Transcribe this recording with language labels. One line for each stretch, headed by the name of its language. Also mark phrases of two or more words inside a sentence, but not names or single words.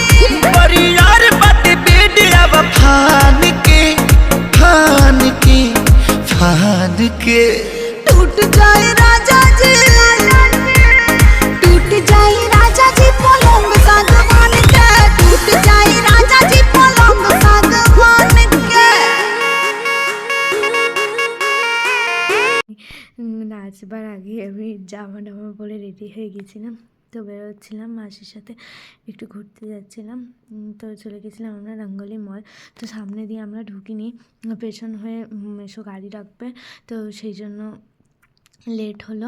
Bhojpuri: बड़ी यार बात बेडिया फान के फान के फान के टूट जाए राजा जी टूट जाए राजा जी पलंग सागवान के टूट जाए राजा जी पलंग सागवान के
Bangla: নাচবার আগে আমি জামা টামা পরে রেডি হয়ে গেছিলাম, তো বেরোচ্ছিলাম মাসির সাথে একটু ঘুরতে যাচ্ছিলাম। তো চলে গেছিলাম আমরা রঙ্গলি মল। তো সামনে দিয়ে আমরা ঢুকিনি, পেছন হয়ে এসো গাড়ি রাখবে, তো সেই জন্য লেট হলো।